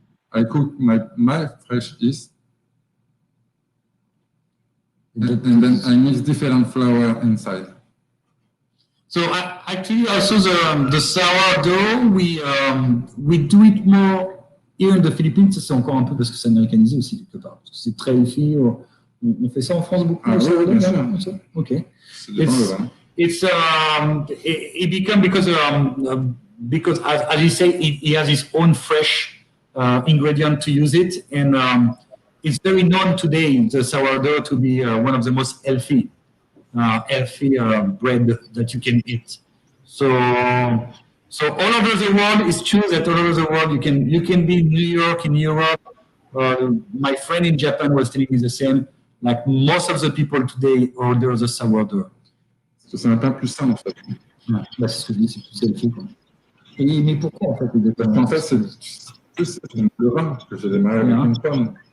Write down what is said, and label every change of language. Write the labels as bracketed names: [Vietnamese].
[English] I cook my fresh yeast. And then I mix different flour inside. So actually, also the sourdough, we do it more here in the Philippines. [French] C'est encore un peu parce que c'est américanisé aussi quelque part. Parce que c'est très healthy. On fait ça en France beaucoup. Ah oui, bien sûr. [English] Okay. It become because as you say, he has his own fresh ingredient to use it, and it's very known today, the sourdough, to be one of the most healthy bread that you can eat. So all over the world, it's true that all over the world you can be in New York, in Europe. My friend in Japan was telling me the same. Like most of the people today order the sourdough. [French] C'est un pain plus sain, en fait. Ouais, là, c'est ce que je dis, c'est plus healthy. Mais pourquoi, en fait? Parce qu'en fait, c'est une levain que j'ai démarré avec une pomme.